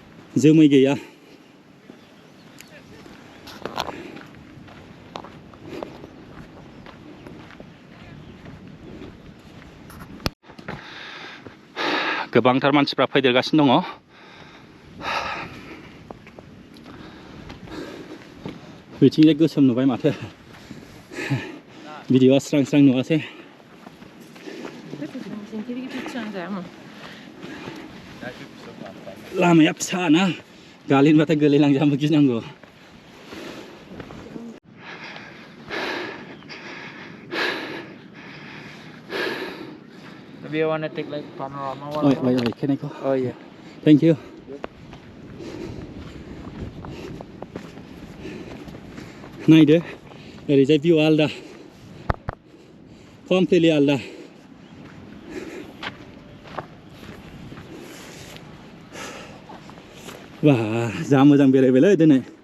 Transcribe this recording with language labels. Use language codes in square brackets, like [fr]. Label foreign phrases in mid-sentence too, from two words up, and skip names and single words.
[brx] जोमै गैया गोबांथार मानसिफ्रा फैदेरगासिनो दङ बिथिंजाय गोसोम नुबाय माथो भिडिअआ स्रां स्रां नुवासै लामाया फिसा ना गालिनबाथाय गोलैलांजानो गिनांगौ [en] Do you want to take like panorama one? Wait, can I go? Oh yeah. Thank you. [brx] नायदो ओरैजाय भिउआ आलदा कमप्लिटलि आलदा बा जा मोजां बेरायबायलै दिनै